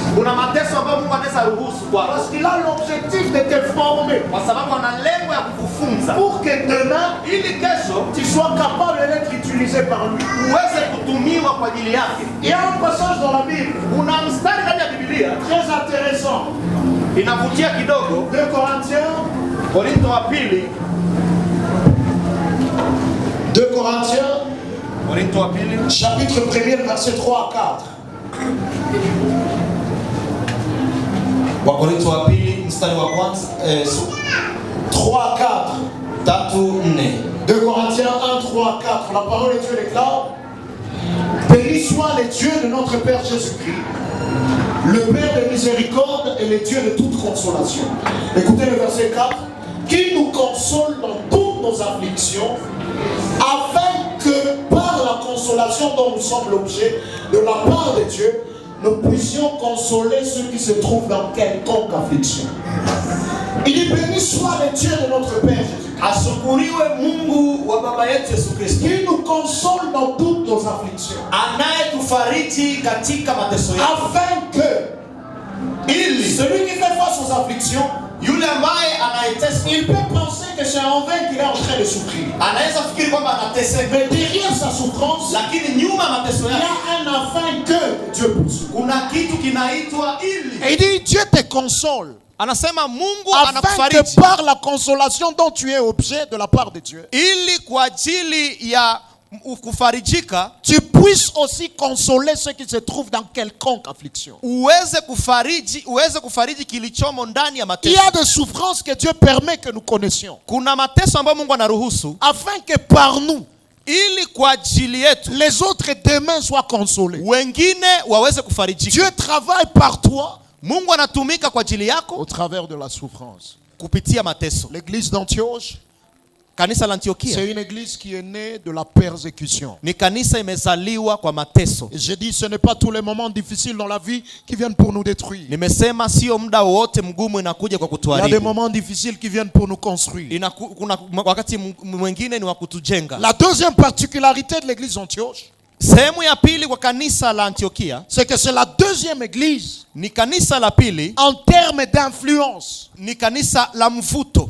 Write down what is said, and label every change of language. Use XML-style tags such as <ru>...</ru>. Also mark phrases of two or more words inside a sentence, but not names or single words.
<sw>Kuna mateso ambayo Mungu anaweza ruhusu kwako.</sw> <fr>Parce qu'il a l'objectif de te former.</fr> <sw>Kwa sababu ana lengo ya kukufunza.</sw> <fr>Pour que demain,</fr> <sw>ili kesho</sw> <fr>tu sois capable d'être utilisé par lui.</fr> <sw>Uweze kutumiwa kwa ajili yake.</sw> <fr>Il y a un passage dans la Bible.</fr> <sw>Kuna mstari ndani ya Biblia</sw> <fr>très intéressant.</fr> <sw>Inavutia kidogo.</sw> <fr>2 Corinthiens.</fr> <sw>Korinto wa pili.</sw> <fr>2 Corinthiens.</fr> <sw>Korinto wa pili.</sw> <fr>Chapitre 1er, verset 3 à 4.</fr> <sw>Wakorintho wa pili mstari wa kwanza 3 4</sw> <fr>3 4. 2 Corinthiens 1 3 4. La parole de Dieu déclare: béni soit le Dieu de notre Père Jésus-Christ, le Père de miséricorde et le Dieu de toute consolation. Écoutez le verset 4. Qui nous console dans toutes nos afflictions, afin que par la consolation dont nous sommes l'objet de la part de Dieu, nous puissions consoler ceux qui se trouvent dans quelconque affliction. Il dit: béni soit le Dieu de notre Père Jésus.</fr> <sw>Asukuriwe Mungu wa baba yetu Yesu Kristo.</sw> <fr>Qui nous console dans toutes nos afflictions.</fr> <sw>Anayetufariji katika mateso yetu.</sw> <fr>Afin que celui qui fait face aux afflictions,</fr> <sw>yule ambaye anayeteswa,</sw> <fr>il peut penser que c'est en vain qu'il est en train de souffrir.</fr> <sw>Anaweza fikiri kwamba anateseka.</sw> <fr>Mais derrière sa souffrance,</fr> <sw>lakini nyuma mateso</sw> <fr>il y</fr> <sw>yake,</sw> <fr>a un afin que Dieu poursuit.</fr> <sw>Kuna kitu kinaitwa ili.</sw> <fr>Et il dit: Dieu te console.</fr> <sw>Anasema Mungu</sw> <fr>afin que par la consolation dont tu es objet de la part de Dieu,</fr> <sw>ili kwa ajili ya kufarijika,</sw> <fr>tu puisses aussi consoler ceux qui se trouvent dans quelconque affliction.</fr> <sw>Uweze kufariji kilichomo ndani ya mateso.</sw> <fr>Il y a des souffrances que Dieu permet que nous connaissions.</fr> <sw>Kuna mateso ambayo Mungu anaruhusu</sw> <fr>afin que par nous,</fr> <sw>ili kwa ajili yetu,</sw> <fr>les autres demain soient consolés.</fr> <sw>Wengine waweze kufarijika.</sw> <fr>Dieu travaille par toi.</fr> <sw>Mungu anatumika kwa ajili yako</sw> <fr>au travers de la souffrance.</fr> <sw>Kupitia mateso.</sw> <fr>L'église d'Antioche,</fr> <sw>kanisa la Antiokia,</sw> <fr>c'est une église qui est née de la persécution.</fr> <sw>Ni kanisa imezaliwa kwa mateso.</sw> <fr>Et je dis, ce n'est pas tous les moments difficiles dans la vie qui viennent pour nous détruire.</fr> <sw>Nimesema sio muda wote mgumu inakuja kwa kutuharibu.</sw> <fr>Il y a des moments difficiles qui viennent pour nous construire.</fr> <sw>Kuna wakati mwingine ni wa kutujenga.</sw> <fr>La deuxième particularité de l'église d'Antioche,</fr> <sw>sehemu ya pili kwa kanisa la Antiokia,</sw> <fr>c'est que c'est la deuxième église</fr> <sw>ni kanisa la pili</sw> <fr>en termes d'influence,</fr> <sw>ni kanisa la mvuto</sw>